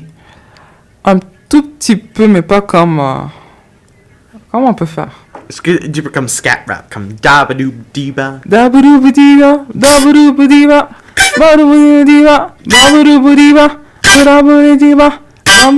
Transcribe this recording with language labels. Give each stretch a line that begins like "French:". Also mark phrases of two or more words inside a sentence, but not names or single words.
French: Un tout petit peu, mais pas comme... Comment on peut faire? Est-ce que tu peux comme scat rap, comme dabadoo-diba? Dabadoo-ba-diba, dabadoo-ba-diba, dabadoo-ba-diba, dabadoo-ba-diba, dabadoo-ba-diba,